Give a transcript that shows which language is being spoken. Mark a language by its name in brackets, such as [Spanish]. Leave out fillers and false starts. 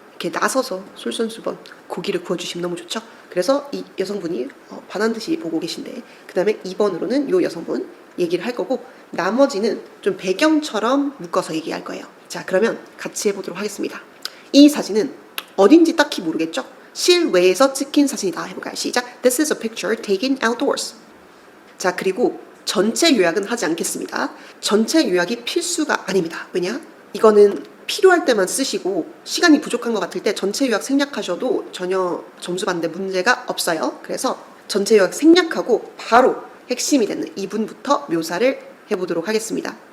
[Korean] 이렇게 나서서 솔선수범 고기를 구워주시면 너무 좋죠. 그래서 이 여성분이 반한 듯이 보고 계신데 그 다음에 2번으로는 이 여성분 얘기를 할 거고 나머지는 좀 배경처럼 묶어서 얘기할 거예요. 자, 그러면 같이 해보도록 하겠습니다. 이 사진은 어딘지 딱히 모르겠죠? 실외에서 찍힌 사진이다. 해볼까요? 시작. [English] This is a picture taken outdoors. [Korean] 자, 그리고 전체 요약은 하지 않겠습니다. 전체 요약이 필수가 아닙니다. 왜냐? 이거는 필요할 때만 쓰시고 시간이 부족한 것 같을 때 전체 요약 생략하셔도 전혀 점수 받는데 문제가 없어요. 그래서 전체 요약 생략하고 바로 핵심이 되는 이분부터 묘사를 해보도록 하겠습니다.